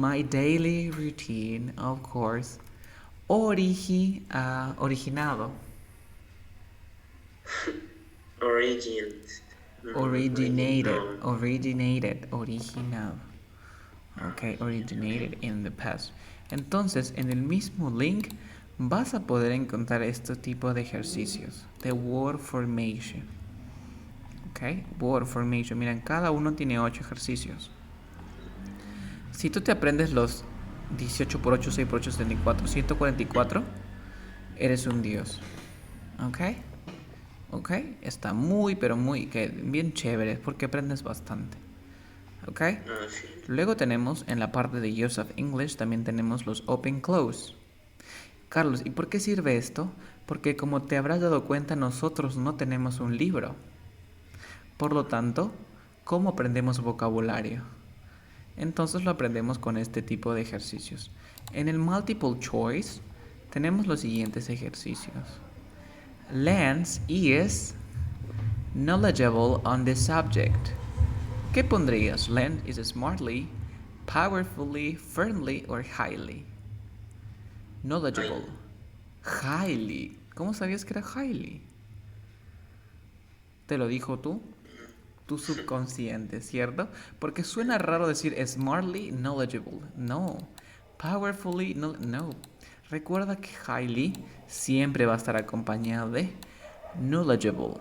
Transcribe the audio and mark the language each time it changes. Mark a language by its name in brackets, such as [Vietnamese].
[English] My daily routine, of course. Originado. Originated. Originado. Ok, originated in the past. [Spanish] Entonces, en el mismo link vas a poder encontrar este tipo de ejercicios. [English] The word formation. Ok, word formation. [Spanish] Miren, cada uno tiene 8 ejercicios. Si tú te aprendes los 18 por 8, 6 por 8, 74, 144, eres un dios. ¿Ok? ¿Ok? Está muy, pero muy, bien chévere, porque aprendes bastante. ¿Ok? Sí. Luego tenemos, en la parte de Use of English, también tenemos los Open Close. Carlos, ¿y por qué sirve esto? Porque como te habrás dado cuenta, nosotros no tenemos un libro. Por lo tanto, ¿cómo aprendemos vocabulario? Entonces lo aprendemos con este tipo de ejercicios. En el multiple choice tenemos los siguientes ejercicios. [English] Lance is knowledgeable on the subject. [Spanish] ¿Qué pondrías? [English] Lance is smartly, powerfully, firmly or highly. Knowledgeable. Highly. [Spanish] ¿Cómo sabías que era highly? ¿Te lo dijo tú? Tu subconsciente, ¿cierto? Porque suena raro decir [English] smartly knowledgeable. [Spanish] No. Powerfully, no. Recuerda que highly siempre va a estar acompañado de knowledgeable.